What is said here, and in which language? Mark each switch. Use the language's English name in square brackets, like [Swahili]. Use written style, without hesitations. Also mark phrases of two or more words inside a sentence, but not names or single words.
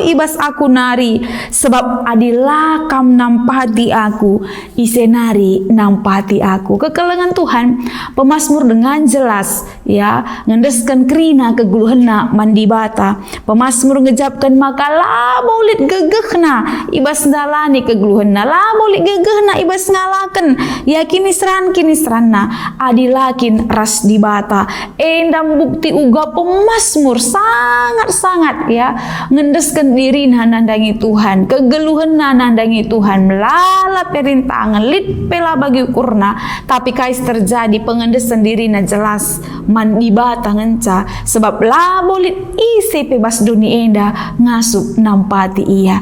[Batak Karo] ibas aku nari sebab adilah kam nampati aku isenari nampati aku kekelengan Tuhan pemasmur [Indonesian] dengan jelas [Batak Karo] ya ngendeskan krina kegeluhena mandi bata pemasmur ngejapkan maka labo lit gegehna ibas dalani kegeluhena labo lit gegehna ibas ngalaken ya kinisranna adi dilakin ras di bata. Endam bukti uga pemasmur sangat-sangat ya ngendeskan diri nandangi Tuhan, kegeluhan nandangi Tuhan, melala perintangan lit pela bagi ukurna, tapi kais terjadi pengendesan diri na jelas man di bata ngenca sebab labolit isi bebas duni enda ngasup nampati iya.